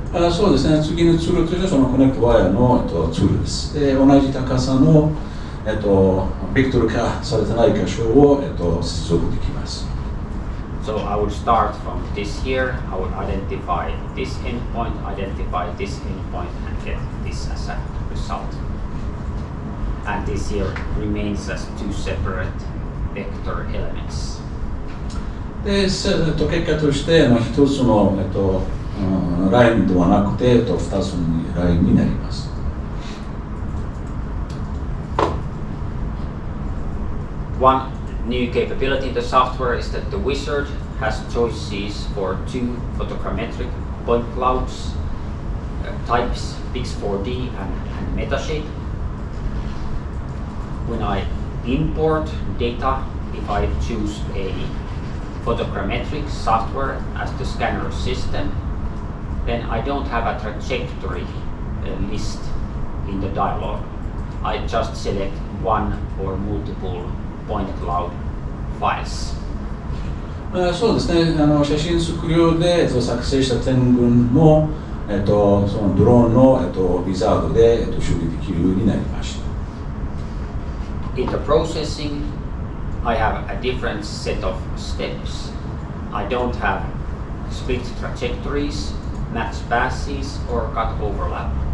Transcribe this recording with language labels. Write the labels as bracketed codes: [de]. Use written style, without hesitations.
[ja] そうですね、次のツールとしてはそのコネクトワイヤーの、ツールです。で、同じ高さの、ベクトル化されてない箇所を、接続できます。 [en] So I would start from this here, I would identify this endpoint, identify this endpoint, and get this as a result. And this here remains as 2 separate vector elements. [ja] で、結果として、一つの、ラインではなくて、2つのラインになります。 [en] One new capability in the software is that the wizard has choices for 2 photogrammetric point clouds, types Pix4D and Metashape. When I import data, if I choose a photogrammetric software as the scanner system, then I don't have a trajectory list in the dialog. I just select one or multiple point cloud files. [ja] そうですね、写真測量で作成した点群も、そのドローンの、ウィザードで、処理できるようになりました。 [en] In the processing, I have a different set of steps. I don't have split trajectories, match passes, or cut overlap.